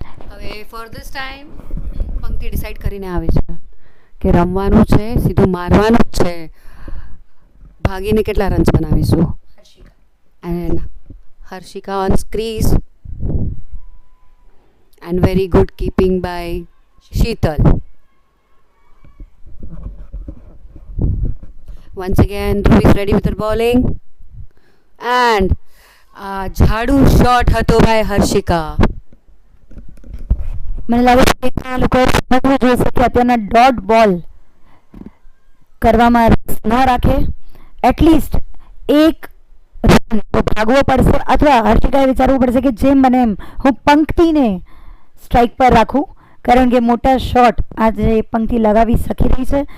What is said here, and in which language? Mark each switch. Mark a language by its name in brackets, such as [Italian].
[Gujarati] હવે [English] for this time [Gujarati] પંક્તિ decide કરીને આવે છે કે રમવાનું છે, સીધું મારવાનું જ છે, ભાગીને કેટલા રન્સ બનાવીશું. [English] And Harshika on crease and very good keeping by Sheetal. Once again, Dhruv is ready with her bowling. And [Gujarati] ઝાડુ શોટ હતો [English] by [Gujarati] હર્ષિકા. મને લાગે છે કે આ લોકો સમજવું જોઈશે કે અત્યારના ડોટ બોલ કરવામાં રસ ન રાખે. એટલીસ્ટ એક રન તો ભાગવો પડશે અથવા હર્ષિકાએ વિચારવું પડશે કે જેમ બને એમ હું પંક્તિને સ્ટ્રાઇક પર રાખું કારણ કે મોટા શોટ આજે પંક્તિ લગાવી શકી રહી છે.